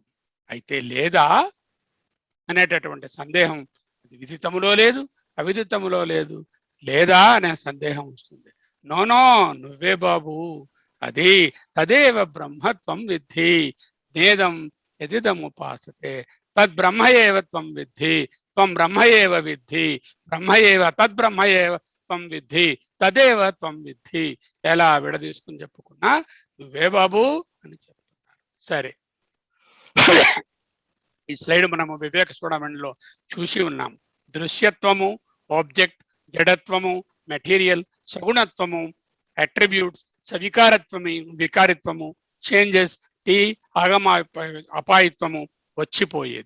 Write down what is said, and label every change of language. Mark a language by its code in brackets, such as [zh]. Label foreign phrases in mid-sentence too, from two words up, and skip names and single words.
[te] అయితే లేదా అనేటటువంటి సందేహం విదితములో లేదు, అవిదితములో లేదు, లేదా అనే సందేహం వస్తుంది. [sa] నో, [te] నువ్వే బాబు, అది [sa] తదేవ బ్రహ్మత్వం విద్ధి, నేదం యదిదముపాసతే తద్బ్రహ్మ ఏవ త్వం విద్ధి, త్వం బ్రహ్మ ఏవ విద్ధి, బ్రహ్మ ఏవ తద్బ్రహ్మ ఏవ త్వం విద్ధి, తదేవ త్వం విద్ధి. [te] ఎలా విడదీసుకుని చెప్పుకున్నా నువ్వే బాబు అని చెప్తున్నారు. సరే, ఈ స్లైడ్ మనము వివేక చూడమణిలో చూసి ఉన్నాం. దృశ్యత్వము, ఆబ్జెక్ట్, జడత్వము, మెటీరియల్, సగుణత్వము, అట్రిబ్యూట్స్, సవికారత్వము, వికారిత్వము, చేంజెస్, ఆగమ అపాయిత్వము, వచ్చిపోయేది.